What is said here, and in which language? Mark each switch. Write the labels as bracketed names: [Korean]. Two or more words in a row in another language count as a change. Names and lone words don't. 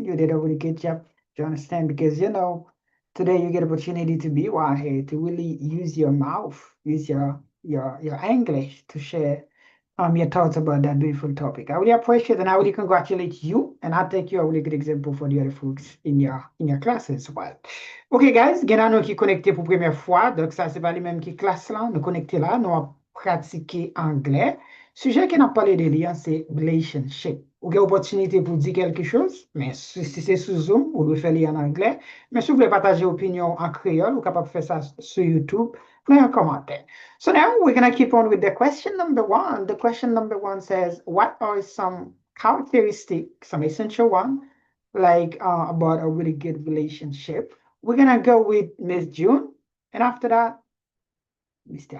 [English] You did a really good job to understand because today you get opportunity to be right here to really use your mouth, use your English to share your thoughts about that beautiful topic. I really appreciate and I really congratulate you, and I think you're a really good example for the other folks in your class as well. Ok guys, [Haitian Creole] gen nan nou ki konekte pou premye fwa, dok sa se pa li menm ki klas lan, nou konekte la, nou ap pratike anglè. Suje ki nan pale de li an se relationship. Ou gen opotunite pou di kelke chose, men si se sou Zoom, ou lwe fe li an anglè, men sou vle pataje opinyon an kreol, ou kapap fe sa sou YouTube, men an komante. [English] So now we're gonna keep on with the question number one. The question number one says, what are some characteristics, some essential one, like about a really good relationship? We're gonna go with Miss June, and after that, Mr.